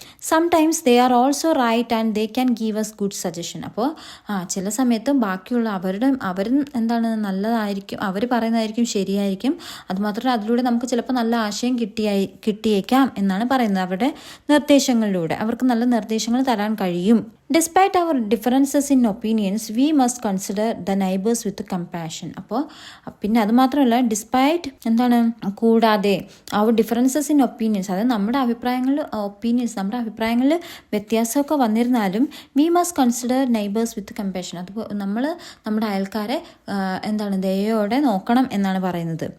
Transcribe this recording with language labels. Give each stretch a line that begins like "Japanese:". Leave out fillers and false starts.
English: Sometimes they are also right and they can give us good suggestion.
Malayalam: അപ്പോൾ ചില സമയത്ത് ബാക്കിയുള്ള അവരും എന്താണ് നല്ലതായിരിക്കും, അവർ പറയുന്നതായിരിക്കും ശരിയായിരിക്കും. അതുമാത്രമല്ല അതിലൂടെ നമുക്ക് ചിലപ്പോൾ നല്ല ആശയം കിട്ടിയേക്കാം എന്നാണ് പറയുന്നത്. അവരുടെ നിർദ്ദേശങ്ങളിലൂടെ അവർക്ക് നല്ല നിർദ്ദേശങ്ങൾ തരാൻ കഴിയും.
English: Despite our differences in opinions, we must consider the neighbors with compassion.
Malayalam: അപ്പോൾ പിന്നെ അത് മാത്രമല്ല, ഡിസ്പൈറ്റ് എന്താണ്, കൂടാതെ അവർ
English: differences in opinions,
Malayalam: അതായത് നമ്മുടെ അഭിപ്രായങ്ങളിൽ വ്യത്യാസമൊക്കെ വന്നിരുന്നാലും
English: We must consider neighbours with compassion.
Malayalam: അത് നമ്മൾ നമ്മുടെ അയൽക്കാരെ എന്താണ് ദയോടെ നോക്കണം എന്നാണ് പറയുന്നത്.